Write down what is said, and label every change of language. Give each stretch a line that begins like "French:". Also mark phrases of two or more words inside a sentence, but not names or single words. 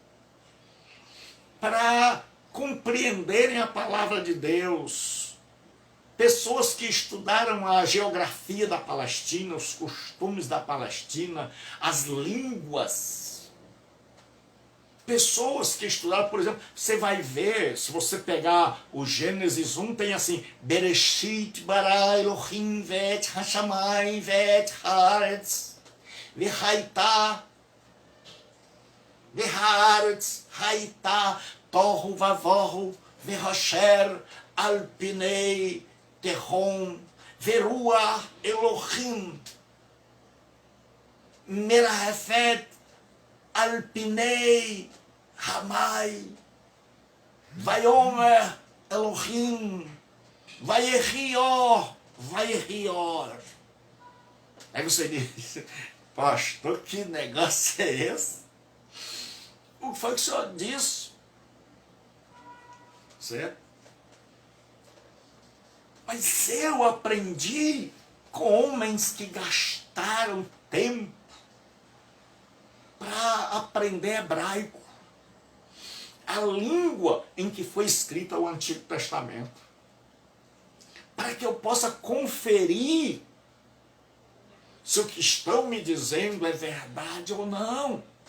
Portuguese: para compreenderem a palavra de Deus, pessoas que estudaram a geografia da Palestina, os costumes da Palestina, as línguas, pessoas que estudaram, por exemplo, você vai ver, se você pegar o Gênesis 1, tem assim,
Hebrew: בראשית ברא אלהים את השמים ואת הארץ והיתה והארץ היתה תהו ובהו וחשך על פני תהום ורוח אלהים מרחפת על פני המים ויאמר אלהים ויהי אור.
Portuguese: Aí você diz, pastor, que negócio é esse? O que foi que o senhor disse? Certo? Mas eu aprendi com homens que gastaram tempo para aprender hebraico, a língua em que foi escrito o Antigo Testamento, para que eu possa conferir se o que estão me dizendo é verdade ou não.